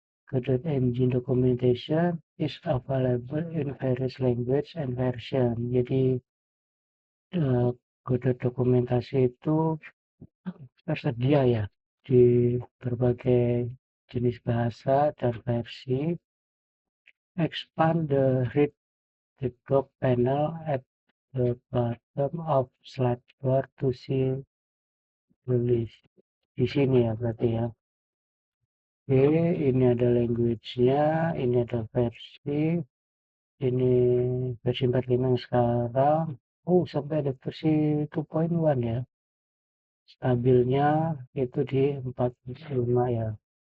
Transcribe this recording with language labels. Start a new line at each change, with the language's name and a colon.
English: Godot Engine documentation is available in various language and version.
Indonesian: Jadi, Godot dokumentasi itu tersedia ya di berbagai jenis bahasa dan versi.
English: Expand the read the doc panel at the bottom of slide bar to see the list.
Indonesian: Di sini ya berarti ya. Oke, ini ada language-nya, ini ada versi, ini versi 45 yang sekarang. Sampai ada versi 2.1 ya. Stabilnya itu di 45 ya.